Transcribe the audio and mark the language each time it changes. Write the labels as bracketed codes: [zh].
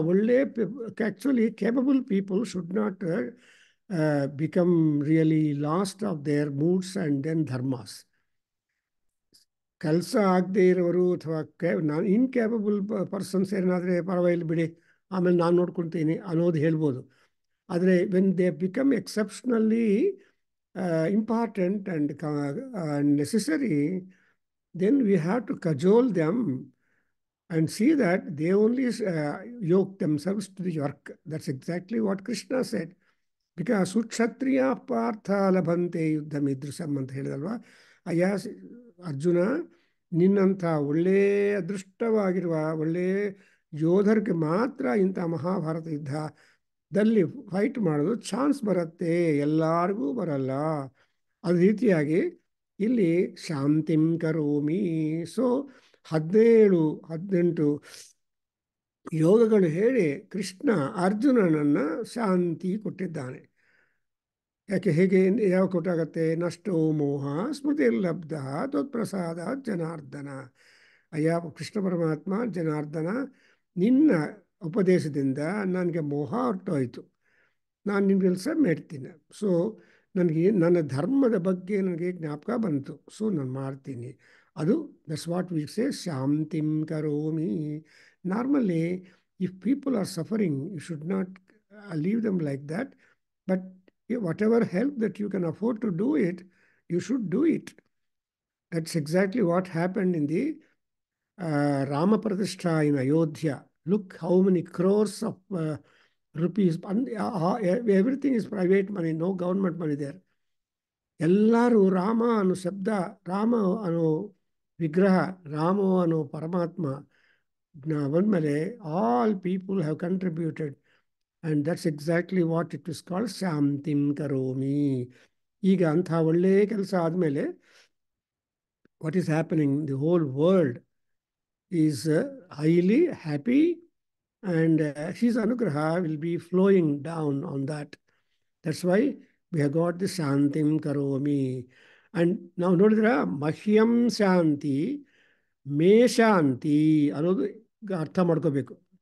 [en] ಒಳ್ಳೆ actually capable people should not become really lost of their moods and then ಧರ್ಮಾಸ್. [kn] ಕೆಲಸ ಆಗದೆ ಇರೋರು ಅಥವಾ ನಾನು ಇನ್ಕ್ಯಾಪಬಲ್ ಪರ್ಸನ್ಸ್ ಏನಾದರೆ ಪರವಾಗಿಲ್ಲ ಬಿಡಿ, ಆಮೇಲೆ ನಾನು ನೋಡ್ಕೊಳ್ತೀನಿ ಅನ್ನೋದು ಹೇಳ್ಬೋದು. [en] ಆದರೆ when they become exceptionally important and necessary, then we have to cajole them and see that they only yoke themselves to the work. That's exactly what Krishna said. Because [sa] sukshatriya partha labhante yuddham idrisam [kn] ಅಂತ ಹೇಳಿದಲ್ವಾ. ಅಯ್ಯ ಅರ್ಜುನ, ನಿನ್ನಂಥ ಒಳ್ಳೆ ಅದೃಷ್ಟವಾಗಿರುವ ಒಳ್ಳೆ ಯೋಧರಿಗೆ ಮಾತ್ರ ಇಂಥ ಮಹಾಭಾರತ ಯುದ್ಧದಲ್ಲಿ fight ಮಾಡೋದು ಚಾನ್ಸ್ ಬರುತ್ತೆ, ಎಲ್ಲರಿಗೂ ಬರಲ್ಲ. ಅದೇ ರೀತಿಯಾಗಿ ಇಲ್ಲಿ [sa] ಶಾಂತಿಂ ಕರೋಮಿ. [kn] ಸೊ 17-18 ಯೋಗಗಳು ಹೇಳಿ ಕೃಷ್ಣ ಅರ್ಜುನನನ್ನು ಶಾಂತಿ ಕೊಟ್ಟಿದ್ದಾನೆ. ಯಾಕೆ? ಹೇಗೆ? ಯಾವ ಕೊಟ್ಟಾಗತ್ತೆ? [sa] ನಷ್ಟೋ ಮೋಹ ಸ್ಮೃತಿರ್ಲಬ್ಧ ತ್ವತ್ಪ್ರಸಾದ ಜನಾರ್ದನ. [kn] ಅಯ್ಯ ಕೃಷ್ಣ ಪರಮಾತ್ಮ, ಜನಾರ್ದನ, ನಿನ್ನ ಉಪದೇಶದಿಂದ ನನಗೆ ಮೋಹ ಹೊರಟೋಯ್ತು, ನಾನು ನಿಮ್ಮ ಕೆಲಸ ಮಾಡ್ತೀನಿ. ಸೊ ನನಗೆ ನನ್ನ ಧರ್ಮದ ಬಗ್ಗೆ ನನಗೆ ಜ್ಞಾಪಕ ಬಂತು, ಸೊ ನಾನು ಮಾಡ್ತೀನಿ. [en] ಅದು that's what we say [sa] ಶಾಂತಿಂ ಕರೋಮಿ. [en] Normally If people are suffering, you should not leave them like that. But whatever help that you can afford to do it, you should do it. That's exactly what happened in the Rama Pratishtha in Ayodhya. Look how many crores of rupees. Everything is private money, no government money there. [kn] ಎಲ್ಲರೂ ರಾಮ ಅನ್ನೋ ಶಬ್ದ, ರಾಮ ಅನ್ನೋ ವಿಗ್ರಹ, ರಾಮ ಅನ್ನೋ ಪರಮಾತ್ಮ ಬಂದಮೇಲೆ [en] All people have contributed. And that's exactly what it is called [sa] ಶಾಂತಿಂ ಕರೋಮಿ. [kn] ಈಗ ಅಂಥ ಒಳ್ಳೆಯ ಕೆಲಸ ಆದಮೇಲೆ [en] What is happening? The whole world is highly happy, and his anugraha will be flowing down on that. That's why we have got the Shantim Karomi. And now [kn] ನೋಡಿದ್ರ [sa] ಮಹ್ಯಂ ಶಾಂತಿ ಮೇ ಶಾಂತಿ [kn] ಅನ್ನೋದು ಅರ್ಥ ಮಾಡ್ಕೋಬೇಕು.